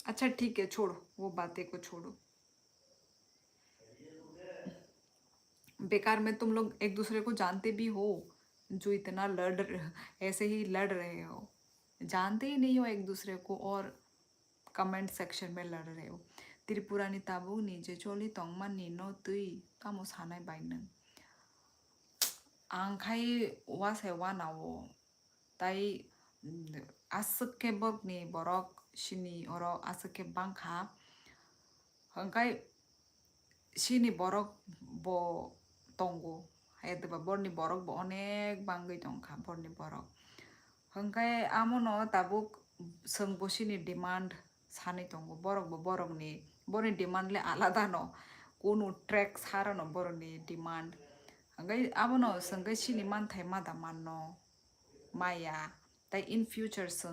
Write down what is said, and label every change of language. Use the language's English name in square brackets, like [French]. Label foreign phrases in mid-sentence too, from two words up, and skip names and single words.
[Hindi] अच्छा ठीक है, छोड़ो वो बातें को छोड़ो। बेकार में तुम लोग एक दूसरे को जानते भी हो, जो इतना ऐसे ही लड़ रहे हो, जानते ही नहीं हो एक दूसरे को और कमेंट सेक्शन में लड़ रहे हो। [Kok Borok] त्रिपुरानी ताबू नीचे चोली तोंगमान नीनो तुई कामो सानाय बाइनों आंखाय वासे वानावो ताई आसके बरकनि बरक सिनि अरो आसके बांखा हंखाय सिनि बरक bo tongo haidaba borni borok bo onek bangui tongkha borni borok hingkai amono tabuk songbo sini demand sanai tongo borok bo borokni borni demand le alada no kono track sara no borni demand hingkai amono songkai sini manthai mada manno maya tai [English] in future [Kok Borok] song